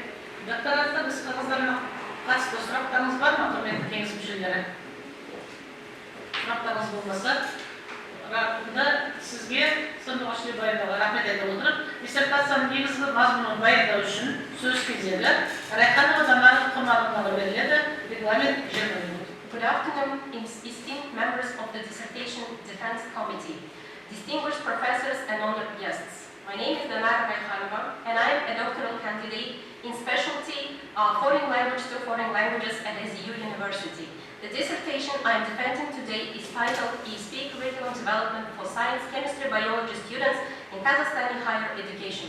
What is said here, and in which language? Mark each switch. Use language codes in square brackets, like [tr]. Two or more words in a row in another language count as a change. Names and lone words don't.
[kk] Докторантта біз қағаздарына қатысты сұрақтарыңыз бар ма, құрметті кеңес мүшелері? Сұрақтарыңыз болмаса, сізге Сандуғаш баяндауға рахмет айтып отырып, диссертацияның негізгі мазмұнын баяндау үшін сөз кезегі Райханова Данара Құрмановнаға беріледі. Регламент 20 минут. [en] Good afternoon, esteemed members of the Dissertation Defense Committee, distinguished professors and honored guests. My name is DANARA, and I am a doctoral candidate in specialty foreign language to foreign languages at SDU University. The dissertation I am defending today is titled ESP Curriculum Development for Science, Chemistry, Biology students in Kazakhstani higher education.